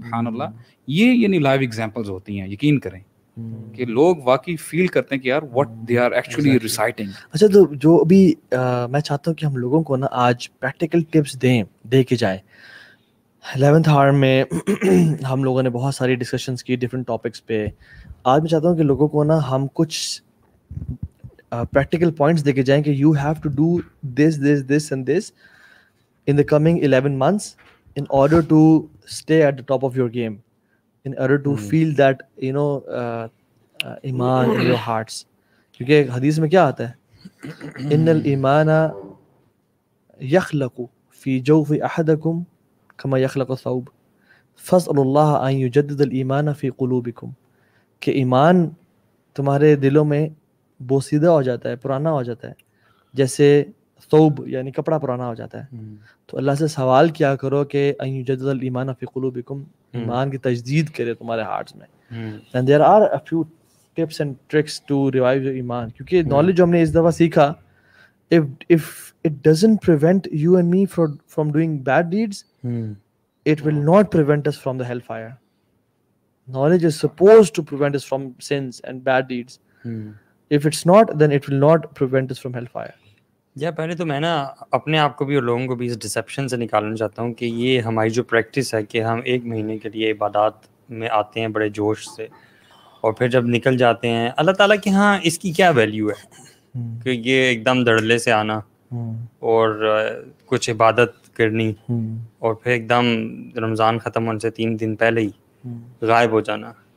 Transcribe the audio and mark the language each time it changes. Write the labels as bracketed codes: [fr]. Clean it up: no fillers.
[ur] سبحان اللہ, یہ یعنی لائیو ایگزامپلز ہوتی ہیں, یقین کریں کہ لوگ واقعی فیل کرتے ہیں کہ یار [en] what they are actually reciting. [ur] اچھا, تو جو ابھی میں چاہتا ہوں کہ ہم لوگوں کو نا آج پریکٹیکل ٹپس دے کے جائیں. 11th آور میں ہم لوگوں نے بہت ساری ڈسکشنز کی ڈفرینٹ ٹاپکس پہ. آج میں چاہتا ہوں کہ لوگوں کو نا ہم کچھ پریکٹیکل پوائنٹس دے کے جائیں [en] کہ you have to do this and this in the coming 11 months in order to stay at the top of your game, in order to feel that you know iman in your hearts. [ur] کیونکہ حدیث میں کیا آتا ہے, [ar] ان الایمان یخلق فی جوف احدکم کما یخلق الثوب فاسألوا اللہ ان یجدد الایمان فی قلوبکم, [ur] کہ ایمان تمہارے دلوں میں بوسیدہ ہو جاتا ہے, پرانا ہو جاتا ہے, جیسے ثوب یعنی کپڑا پرانا ہو جاتا ہے. تو اللہ سے سوال کیا کرو کہ [ar] ان یجدد الایمان فی قلوبکم, [ur] ایمان کی تجدید کرے تمہارے ہارٹس میں. [en] and there are a few tips and tricks to revive your iman, [ur] کیونکہ نالج جو ہم نے اس دفعہ سیکھا, [en] if it doesn't prevent you and me from doing bad deeds, it will not prevent us from the hellfire. Knowledge is supposed to prevent us from sins and bad deeds. If it's not, then it will not prevent us from hellfire. [ur] پہلے تو میں نا اپنے آپ کو بھی اور لوگوں کو بھی اس ڈسیپشن سے نکالنا چاہتا ہوں کہ یہ ہماری جو پریکٹس ہے کہ ہم ایک مہینے کے لیے عبادات میں آتے ہیں بڑے جوش سے, اور پھر جب نکل جاتے ہیں اللہ تعالیٰ کے ہاں اس کی کیا ویلیو ہے کہ یہ ایک دم دھڑلے سے آنا اور کچھ عبادت کرنی اور پھر ایک دم رمضان ختم ہونے سے 3 دن پہلے ہی غائب ہو جانا.